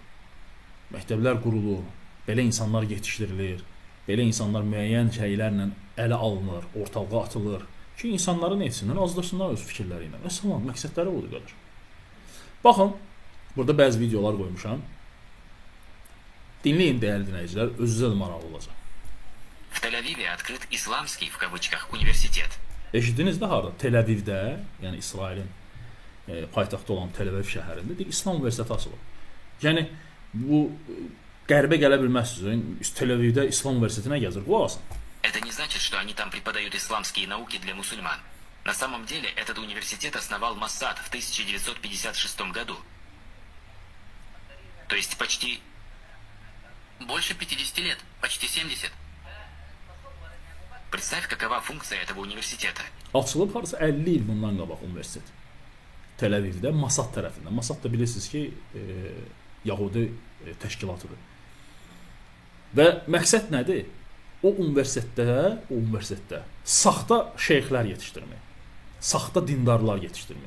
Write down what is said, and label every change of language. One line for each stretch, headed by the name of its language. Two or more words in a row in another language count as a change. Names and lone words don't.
Azerbaijani: Məktəblər qurulur, belə insanlar yetişdirilir, belə insanlar müəyyən şeylərlə ələ alınır, ortalığa atılır ki, insanları nə etsinlər, azdırsınlar öz fikirləri ilə. Məsələn, məqsədləri budur, qardaş. Baxın, burada bəzi videolar qoymuşam. Dinləyin, dəyərli dinləyicilər, özünüzə də maraqlı olacaq.
Russian: В Тель-Авиве открыт исламский, в кавычках, университет.
Azerbaijani: Eşitdiniz də harda? Tel-Avivdə, yəni İsrailin paytaxtı olan Tel-Aviv şəhərində bir İslam universiteti açılıb. Yəni, bu qərbə gələ bilməzsiniz. Tel-Avivdə İslam universitetinə gəzir, qulaq asın.
Russian: Это не значит, что они там преподают исламские науки для мусульман. На самом деле, этот университет основал Моссад в 1956 году. То есть почти больше 50 лет, почти 70. Представь, какова функция этого университета.
Azerbaijani: Açılıb harasa 50 il bundan qabaq universitet. Tel-Avivdə, Mossad tərəfindən. Mossad da bilirsiniz ki, Yahudi təşkilatıdır. Və məqsəd nədir? O universitetdə saxta şeyxlər yetişdirmək, saxta dindarlar yetişdirmək.